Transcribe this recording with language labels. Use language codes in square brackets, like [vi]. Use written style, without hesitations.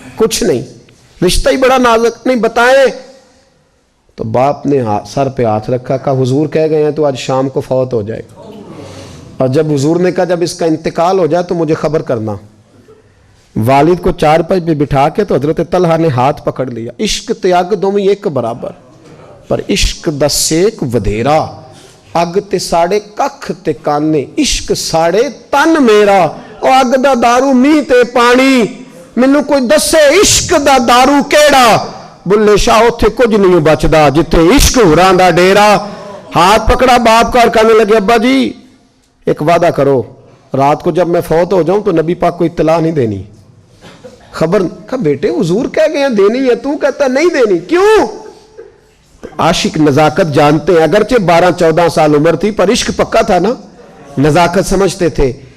[ur] کچھ نہیں, رشتہ ہی بڑا نازک, نہیں بتائیں. تو باپ نے سر پہ ہاتھ رکھا, کہا حضور کہہ گئے ہیں تو آج شام کو فوت ہو جائے گا, اور جب حضور نے کہا جب اس کا انتقال ہو جائے تو مجھے خبر کرنا. والد کو چارپائی پہ بٹھا کے تو حضرت طلحہ نے ہاتھ پکڑ لیا. [pa] عشق تے اگ دوویں ایک برابر, پر عشق دا سیک ودھیرا, اگ تے ساڑے ککھ تے کانے, عشق ساڑے تن میرا, او اگ دا دارو می تے پانی, مینوں کوئی دسے عشق دا دارو کیڑا, بلے شاہ اتھے کچھ نہیں بچدا جتھے عشق ہوراں دا ڈیرا. [ur] ہاتھ پکڑا باپ کا اور کہنے لگے ابا جی ایک وعدہ کرو, رات کو جب میں فوت ہو جاؤں تو نبی پاک کو اطلاع نہیں دینی, خبر. کہا بیٹے حضور کہہ گئے ہیں دینی ہے, تو کہتا نہیں دینی, کیوں؟ عاشق نزاکت جانتے ہیں. اگرچہ 12-14 سال عمر تھی پر عشق پکا تھا نا, نزاکت سمجھتے تھے.